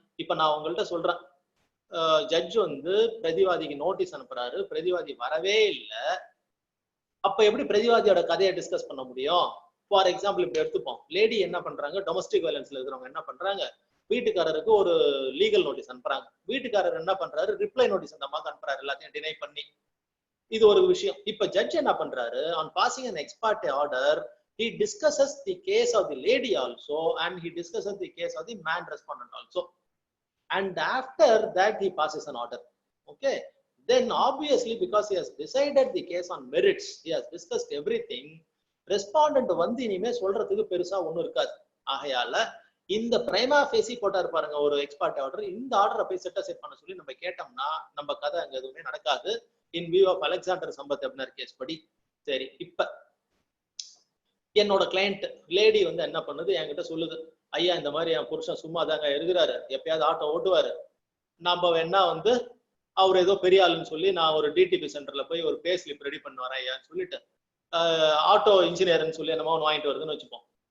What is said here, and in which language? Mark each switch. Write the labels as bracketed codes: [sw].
[ta] இப்ப நான் உங்கள்கிட்ட சொல்றேன், ஜட்ஜ் வந்து பிரதிவாதிக்கு நோட்டீஸ் அனுப்புறாரு, பிரதிவாதி வரவே இல்லை. அப்ப எப்படி பிரதிவாதியோட கதையை டிஸ்கஸ் பண்ண முடியும்? ஃபார் எக்ஸாம்பிள் இப்படி எடுத்துப்போம், லேடி என்ன பண்றாங்க, டொமஸ்டிக் வயலன்ஸ்ல இருக்கிறவங்க என்ன பண்றாங்க, வீட்டுக்காரருக்கு ஒரு லீகல் நோட்டீஸ் அனுப்புறாங்க. வீட்டுக்காரர் என்ன பண்றாரு, ரிப்ளை நோட்டீஸ் அந்த மாதிரி அனுப்புறாரு, எல்லாத்தையும் டினை பண்ணி. இது ஒரு விஷயம். இப்ப ஜட்ஜ் என்ன பண்றாரு, [en] On passing an ex parte order, he discusses the case of the lady also and he discusses the case of the man respondent also, and after that he passes an order. Okay, then obviously because he has decided the case on merits, he has discussed everything, respondent [ta] வந்து இனிமே சொல்றதுக்கு பெருசா ஒண்ணும் இருக்காது. ஆகையால இந்த பிரைமா Facey போட்டாரு பாருங்க ஒரு எக்ஸ்பார்ட் ஆர்டர், இந்த ஆர்டரை போய் செட் அசைட் பண்ண சொல்லி நம்ம கேட்டோம்னா நம்ம கதை அங்க எதுவுமே நடக்காது. [en] in view of Alexander Sampath Abner case [ta] படி. சரி, இப்ப என்னோட கிளையண்ட் லேடி வந்து என்ன பண்ணுது, என்கிட்ட சொல்லுது, ஐயா இந்த மாதிரி என் புருஷன் சும்மா தாங்க இருக்கிறாரு, எப்பயாவது ஆட்டோ ஓட்டுவாரு, நம்ம வேணா வந்து அவர் ஏதோ பெரிய ஆளுன்னு சொல்லி நான் ஒரு டிடிபி சென்டர்ல போய் ஒரு பே ஸ்லிப் ரெடி பண்ண வரேன் ஐயான்னு சொல்லிட்டு ஆட்டோ இன்ஜினியர்னு சொல்லி என்னமோ வாங்கிட்டு வருதுன்னு வச்சுப்போம்.